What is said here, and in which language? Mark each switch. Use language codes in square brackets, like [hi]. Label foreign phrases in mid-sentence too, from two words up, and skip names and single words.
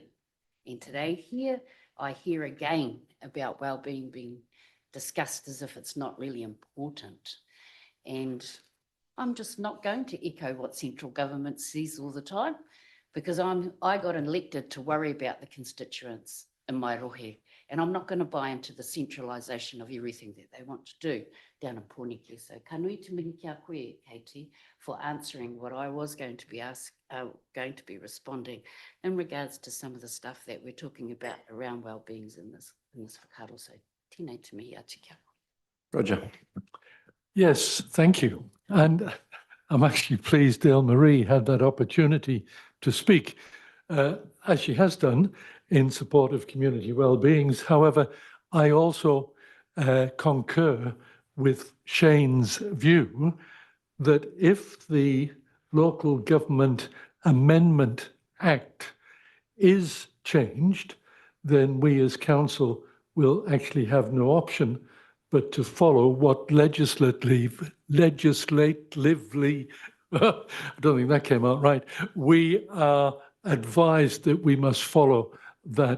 [en] And today here, I hear again about wellbeing being discussed as if it's not really important. And I'm just not going to echo what central government says all the time, because I got elected to worry about the constituents in my rohe. And I'm not going to buy into the centralisation of everything that they want to do down in Pōneke. [mi] So ka nui te mihi kia koe, [en] Katie, for answering what I was going to be responding in regards to some of the stuff that we're talking about around wellbeings in this whakaaro. [mi] So tēnei te mihi atu kia koe. [en] Roger. Yes, thank you. And I'm actually pleased Dale Marie had that opportunity to speak, as she has done, in support of community well-beings. However, I also concur with Shane's view that if the Local Government Amendment Act is changed, then we as council will actually have no option but to follow what legislatively, I don't think that came out right, we are advised that we must follow that.